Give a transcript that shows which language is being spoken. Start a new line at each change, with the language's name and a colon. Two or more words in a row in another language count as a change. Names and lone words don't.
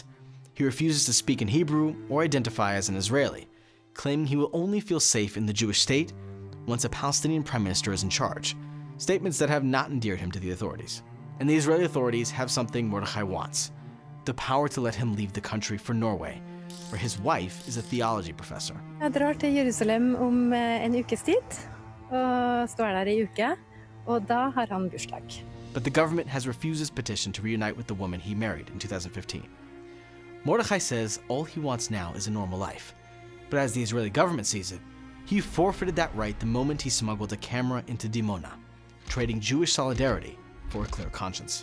English: He refuses to speak in Hebrew or identify as an Israeli, claiming he will only feel safe in the Jewish state once a Palestinian prime minister is in charge, statements that have not endeared him to the authorities. And the Israeli authorities have something Mordechai wants: the power to let him leave the country for Norway, where his wife is a theology professor.
Norwegian: Jeg drar til Jerusalem om en ukes tid, og står der I uke, og da har han bursdag.
English: But the government has refused his petition to reunite with the woman he married in 2015. Mordechai says all he wants now is a normal life. But as the Israeli government sees it, he forfeited that right the moment he smuggled a camera into Dimona, trading Jewish solidarity for a clear conscience.